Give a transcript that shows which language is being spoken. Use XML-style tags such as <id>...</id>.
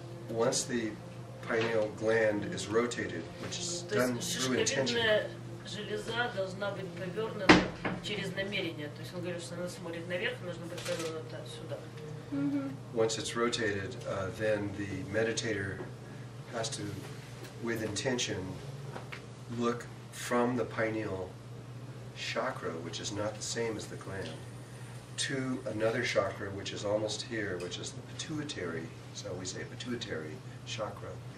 <en>Once the pineal gland is rotated, which is done through intention.</en> <ru>Железа должна быть повернута через намерение. То есть он говорит, что она смотрит наверх, нужно быть повернута сюда.</ru> <en>Once it's rotated, then the meditator has to, with intention, look from the pineal chakra, which is not the same as the gland, to another chakra, which is almost here, which is the pituitary, so we say pituitary chakra.</en>